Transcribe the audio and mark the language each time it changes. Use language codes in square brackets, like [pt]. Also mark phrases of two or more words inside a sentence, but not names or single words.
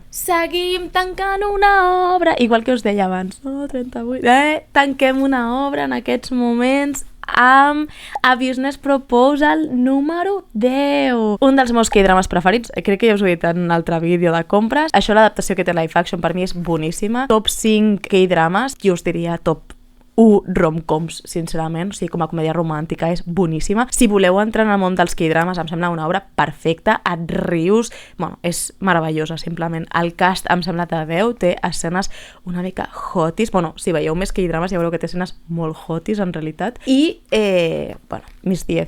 [ca] Seguim tancant una obra. Igual que us deia abans. No, 38. Tanquem una obra en aquests moments amb A Business Proposal número 10. Un dels meus K-drames preferits. Crec que ja us ho he dit en un altre vídeo de compres. Això, l'adaptació que té [en] live action, [ca] per mi és boníssima. Top 5 K-drames. Jo us diria top 1 rom-coms, sincerament, o sigui, com a comèdia romàntica és boníssima. Si voleu entrar en el món dels K-drames, em sembla una obra perfecta, et rius, bueno, és meravellosa, simplement. El cast em sembla de 10, té escenes una mica hotis, bueno, si veieu més K-drames ja veureu que té escenes molt hotis, en realitat, i, bueno, mis 10.